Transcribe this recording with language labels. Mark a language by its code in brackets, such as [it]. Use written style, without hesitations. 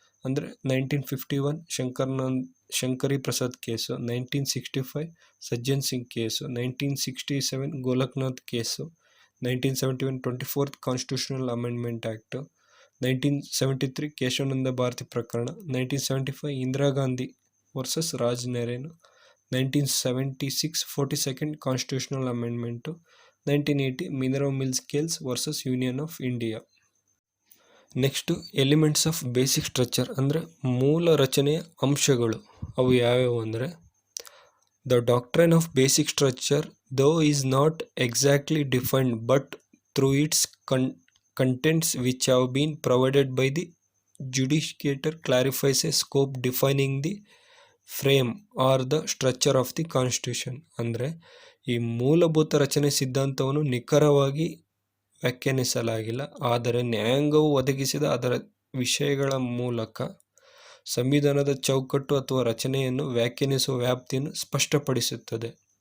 [kn] ಅಂದರೆ 1951 Shankari Prasad case, 1965 Sajjan Singh case, 1967 Golaknath case, 1971 24th constitutional amendment act, 1973 Keshavananda Bharati ಪ್ರಕರಣ, 1975 Indira Gandhi versus Raj ನೆರೇನು, 1976 42nd constitutional amendment, 1980 mineral mills case versus union of India. [en] next elements of basic structure [kn] ಅಂದರೆ ಮೂಲ ರಚನೆಯ ಅಂಶಗಳು. ಅವು ಯಾವ್ಯಾವು ಅಂದರೆ [en] The doctrine of basic structure, though, is not exactly defined, but through its contents which have been provided by the judicature clarifies a scope defining the frame or the structure of the constitution. [kn] ಅಂದರೆ ಈ ಮೂಲಭೂತ ರಚನೆ ಸಿದ್ಧಾಂತವನ್ನು ನಿಖರವಾಗಿ ವ್ಯಾಖ್ಯಾನಿಸಲಾಗಿಲ್ಲ, ಆದರೆ ನ್ಯಾಯಾಂಗವು ಒದಗಿಸಿದ ಅದರ ವಿಷಯಗಳ ಮೂಲಕ ಸಂವಿಧಾನದ ಚೌಕಟ್ಟು ಅಥವಾ ರಚನೆಯನ್ನು ವ್ಯಾಖ್ಯಾನಿಸುವ ವ್ಯಾಪ್ತಿಯನ್ನು ಸ್ಪಷ್ಟಪಡಿಸುತ್ತದೆ.